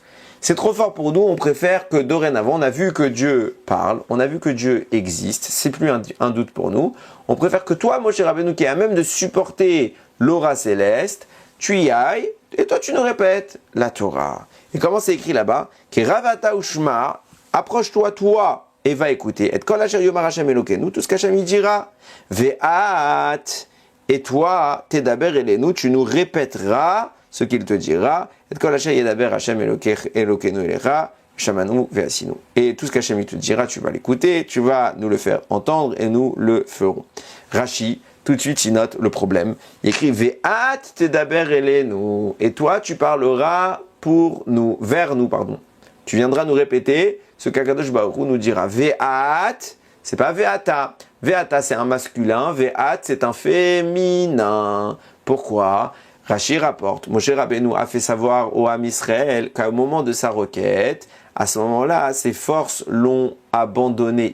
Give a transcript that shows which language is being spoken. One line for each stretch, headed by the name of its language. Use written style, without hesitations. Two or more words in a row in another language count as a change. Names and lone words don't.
French: C'est trop fort pour nous, on préfère que dorénavant, on a vu que Dieu parle, on a vu que Dieu existe, c'est plus un doute pour nous. On préfère que toi, Moshe Rabbeinu, qui est à même de supporter l'aura céleste, tu y ailles, et toi tu nous répètes la Torah. Et comment c'est écrit là-bas?
Hebrew: קרב אתה ושמע,
French: approche-toi toi et va écouter.
Hebrew: ואת כל אשר יאמר השם אלוקינו,
French: tout ce qu'Hachem il dira. Ve'at, et toi,
Hebrew: תדבר אלינו,
French: tu nous répéteras ce qu'il te dira.
Hebrew: ואת כל אשר ידבר השם אלוקינו אליך ושמענו ועשינו.
French: Et tout ce qu'Hachem il te dira, tu vas l'écouter, tu vas nous le faire entendre et nous le ferons. Rashi, tout de suite, il note le problème. Il écrit
Hebrew: ואת תדבר אלינו.
French: Et toi, tu parleras pour nous, vers nous, pardon. Tu viendras nous répéter ce qu'
Hebrew: הקדוש ברוך הוא
French: nous dira. Ve'at, c'est pas Ve'ata. Ve'ata, c'est un masculin. Ve'at, c'est un féminin. Pourquoi? Rashi rapporte, Moshe Rabbeinu a fait savoir au
Hebrew: עם ישראל
French: qu'au moment de sa requête, à ce moment-là, ses forces l'ont abandonné.